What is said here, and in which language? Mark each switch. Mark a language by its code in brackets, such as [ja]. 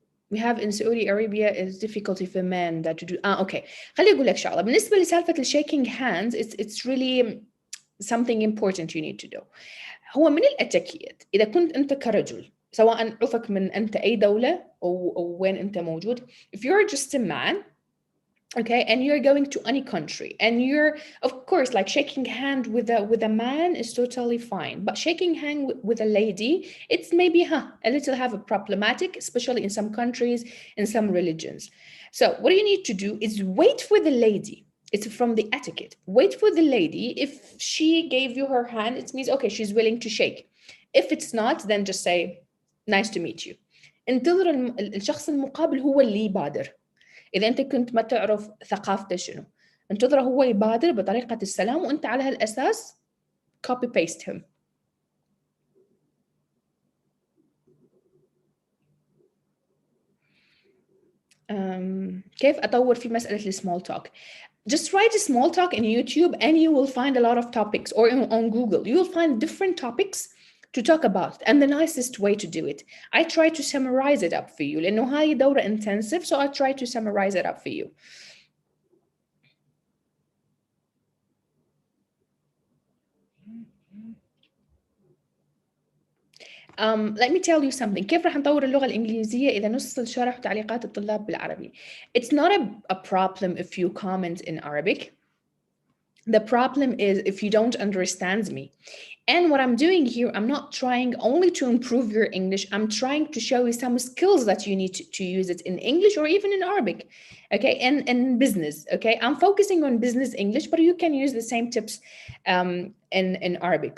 [en] We have in Saudi Arabia is difficulty for men that to do. [ar] Okay. خلي أقول لك شغلة. بالنسبة لسالفة [en] shaking hands, it's really something important you need to do. [ar] هو من الاتيكيت إذا كنت أنت كرجل، سواء عفك من أنت أي دولة أو وين أنت موجود. [en] If you're just a man, okay, and you're going to any country, and you're, of course, like shaking hand with a man is totally fine, but shaking hand with a lady, it's maybe a little have a problematic, especially in some countries, in some religions. So what you need to do is wait for the lady. It's from the etiquette. Wait for the lady. If she gave you her hand, it means okay, she's willing to shake. If it's not, then just say nice to meet you. [ar] انتظر الشخص المقابل هو اللي يبادر. إذا أنت كنت ما تعرف ثقافته شنو، انتظره هو يبادر بطريقة السلام، وأنت على هالأساس [en] copy paste him. [ar] كيف أطور في مسألة السمول توك؟ [en] Just write a small talk in YouTube and you will find a lot of topics, or on Google. You will find different topics to talk about, and the nicest way to do it. I try to summarize it up for you. [ar] لأنه هاي دورة [en] intensive, so I try to summarize it up for you. Let me tell you something. [ar] كيف راح نطور اللغة الإنجليزية إذا نص الشرح وتعليقات الطلاب بالعربي؟ [en] It's not a problem if you comment in Arabic. The problem is if you don't understand me. And what I'm doing here, I'm not trying only to improve your English. I'm trying to show you some skills that you need to use it in English or even in Arabic, okay? And business, okay? I'm focusing on business English, but you can use the same tips in Arabic.